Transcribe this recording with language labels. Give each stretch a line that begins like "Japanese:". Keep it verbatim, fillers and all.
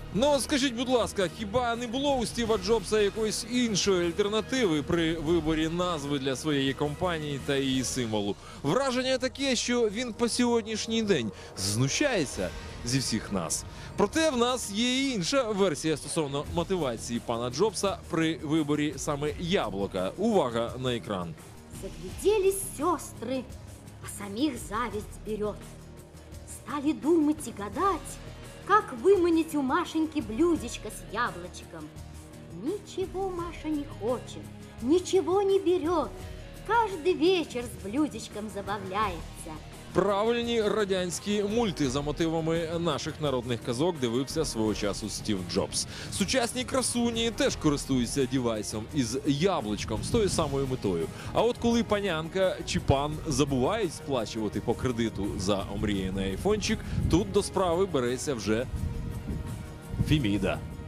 Ukrainian: Ну, скажіть, будь ласка, хіба не було у Стіва Джобса якоїсь іншої альтернативи при виборі назви для своєї компанії та її символу? Враження таке, що він по сьогоднішній день знущається зі всіх нас. Проте в нас є і інша версія стосовно мотивації пана Джобса при виборі саме яблука. Увага на екран.
Russian: Загляделись сестры, а самих зависть берет. Стали думать и гадать, как выманить у Машеньки блюдечко с яблочком. Ничего Маша не хочет, ничего не берет. Каждый вечер с блюдечком забавляется.
Ukrainian: Правильні радянські мульти за мотивами наших народних казок дивився свого часу Стів Джобс. Сучасні красуні теж користуються девайсом із яблучком з тою самою метою. А от коли панянка чи пан забувають сплачувати по кредиту за омріяний айфончик, тут до справи береться вже Феміда.